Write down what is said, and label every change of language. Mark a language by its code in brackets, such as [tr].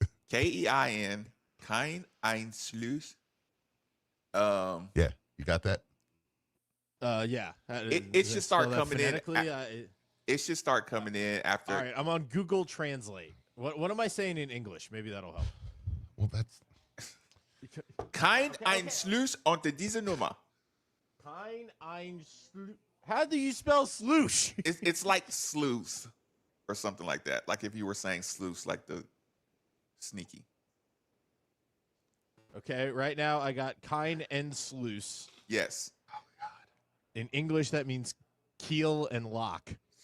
[de] K-E-I-N. Kein Einschluss. [en] Yeah, you got that? Yeah. It should start coming in. It should start coming in after. All right, I'm on Google Translate. What am I saying in English? Maybe that'll help. Well, that's [de] Kein Einschluss unter diese Nummer. Kein Einschluss. [en] How do you spell sloosh? It's like sleuth or something like that. Like if you were saying sleuth, like the sneaky. Okay, right now I got kein and sluice. Yes. Oh, God. In English, that means keel and lock.